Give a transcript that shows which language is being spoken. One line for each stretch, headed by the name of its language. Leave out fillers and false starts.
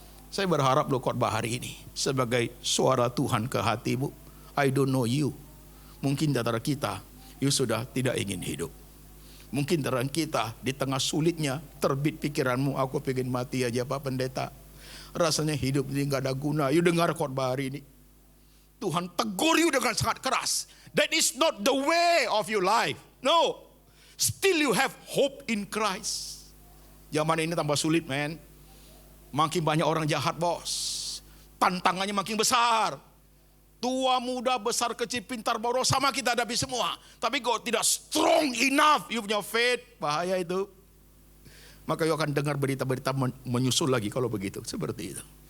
Indonesian: Saya berharap loh khotbah hari ini sebagai suara Tuhan ke hatimu.
English: I don't know you.
Indonesian: Mungkin di antara kita, you sudah tidak ingin hidup. Mungkin di antara kita, di tengah sulitnya, terbit pikiranmu, aku pengen mati aja Pak Pendeta. Rasanya hidup ini gak ada guna. You dengar khotbah hari ini. Tuhan tegur you dengan sangat keras.
English: That is not the way of your life. No. Still you have hope in Christ.
Indonesian: Zaman ini tambah sulit, man. Makin banyak orang jahat, bos. Tantangannya makin besar. Tua, muda, besar, kecil, pintar, boros, sama kita hadapi semua. Tapi kok tidak
English: strong enough,
Indonesian: you punya faith, bahaya itu. Maka you akan dengar berita-berita menyusul lagi kalau begitu. Seperti itu.